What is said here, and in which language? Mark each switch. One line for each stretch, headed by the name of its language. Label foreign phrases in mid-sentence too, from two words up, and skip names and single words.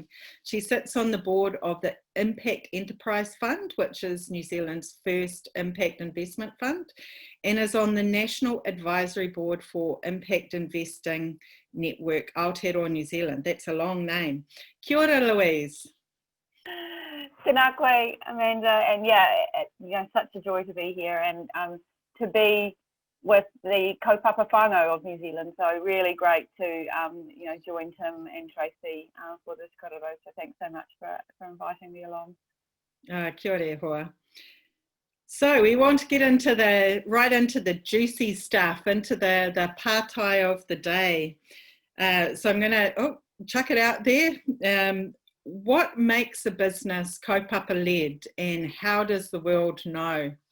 English: She sits on the board of the Impact Enterprise Fund, which is New Zealand's first impact investment fund, and is on the National Advisory Board for Impact Investing Network Aotearoa New Zealand. That's a long name.
Māori: Kia ora, Louise. Tēnā koe,
English: Amanda, and yeah, such a joy to be here and to be with the
Māori: kaupapa whānau
English: of New Zealand. So really great to join Tim and Tracy for this korero. So thanks so much for inviting me along.
Māori: Kia ora e hoa.
English: So we want to get into right into the juicy stuff, into the pātai of the day. So I'm going to chuck it out there. What makes a business kaupapa-led, and how does the world know?